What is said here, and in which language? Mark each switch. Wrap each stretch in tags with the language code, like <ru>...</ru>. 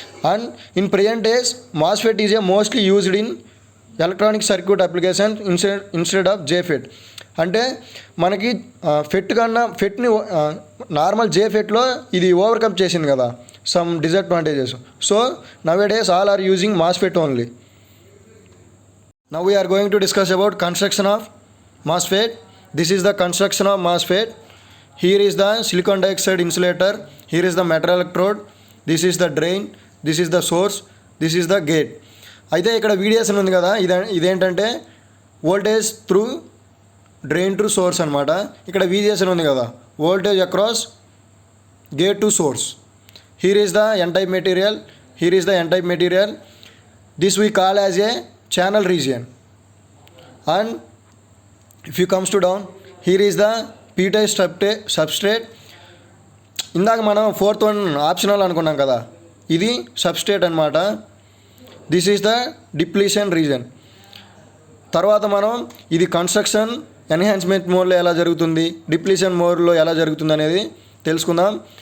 <en>And in present days MOSFET is a mostly used in electronic circuit application instead of JFET.</en> <te>అంటే మనకి ఫెట్ని normal జేఫెట్లో ఇది overcome చేసింది కదా some disadvantages.</te> <en>So nowadays all are using MOSFET only. Now we are going to discuss about construction of MOSFET. This is the construction of MOSFET. Here is the silicon dioxide insulator. Here is the metal electrode. This is the drain. This is the source. This is the gate.</en> <te>అయితే ఇక్కడ VDS ఉంది కదా, ఇదేంటంటే</te> <en>voltage through drain to source</en> <te>అనమాట. ఇక్కడ VGS ఉంది కదా,</te> <en>Voltage across gate to source. Here is the n-type material. Here is the n-type material. This we call as a channel region. And if you comes to down, here is the p-type substrate.</en> <te>ఇందాక మనం 4th one optional అనుకున్నాం కదా, ఇది substrate అనమాట.</te> <en>This is the depletion region.</en> <te>తర్వాత మనం ఇది construction enhancement మోడ్లో ఎలా జరుగుతుంది, డిప్లీషన్ మోడ్లో ఎలా జరుగుతుంది అనేది తెలుసుకుందాం.</te>